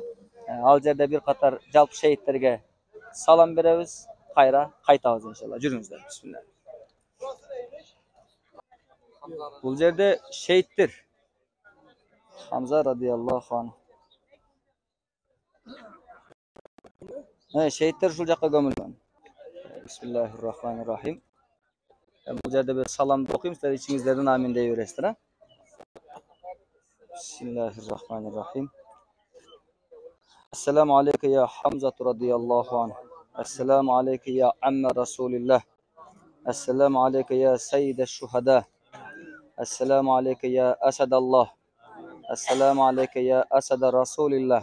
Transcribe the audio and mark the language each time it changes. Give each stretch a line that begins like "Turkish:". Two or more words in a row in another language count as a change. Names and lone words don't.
Kyrgyz: Ал жерде бир катар жалпы шейиттерге салам беребиз, кайра кайтабыз иншалла. Жүрүңүздөр. Бисмилlah. Бул жерде шейиттер Хамза
Arabic: رضي الله عنه.
Kyrgyz: Шейиттер ушул жакка көмүлгөн.
Arabic: بسم الله الرحمن الرحيم.
Kyrgyz: Бул жерде бир саламды окуйм, силер ичиңиздерден амин дей бересиздер.
Arabic: بسم الله الرحمن الرحيم. السلام عليك يا حمزة رضي الله عنه. السلام عليك يا عم رسول الله. السلام عليك يا سيد الشهداء. السلام عليك يا أسد الله السلام عليك يا أسد رسول الله.